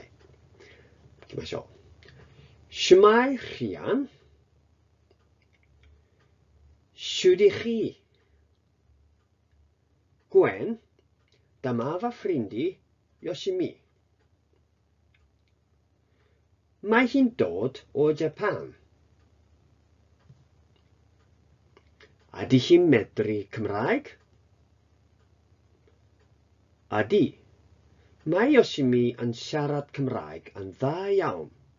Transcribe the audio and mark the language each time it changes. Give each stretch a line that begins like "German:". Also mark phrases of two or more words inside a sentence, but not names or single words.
Japanese: いきましょう。シュマイヒアン、シュディヒ、グエン、ダマーバフリンディ、ヨシミ。
Welsh: Mae hi'n dod o Japan. Ydy hi'n medru Cymraeg? Ydy. Mae Yoshimi yn siarad Cymraeg yn dda iawn.